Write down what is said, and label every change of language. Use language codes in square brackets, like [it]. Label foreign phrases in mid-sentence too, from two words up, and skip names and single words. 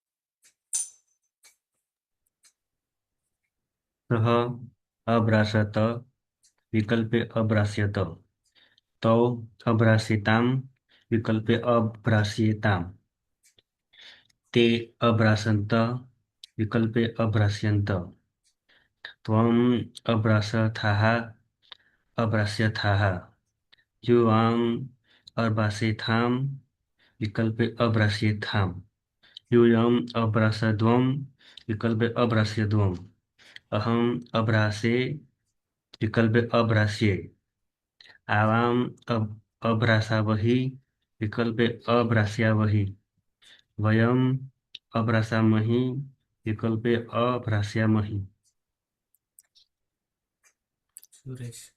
[sa] સહ અભ્રાસત વિકલ્પે અભ્રાસ્યત તૌ અભ્રાસિતામ વિકલ્પે અભ્રાસ્યેતામ તે અભ્રાસંત વિકલ્પે અભ્રાસ્યંત ત્વમ અભ્રાસથાઃ અભ્રાસ્યથાઃ યુવામ અભ્રાસેથામ વિકલ્પે અભ્રાસ્યેથામ યુયમ અભ્રાસધ્વમ વિકલ્પે અભ્રાસ્યધ્વમ अहम अभ्रासे विकल्पे अभ्रास्ये आवाम अभ्रासावहि विकल्पे अभ्रास्यावहि वयम अभ्रासामहि विकल्पे अभ्रास्यामहि। सुरेश।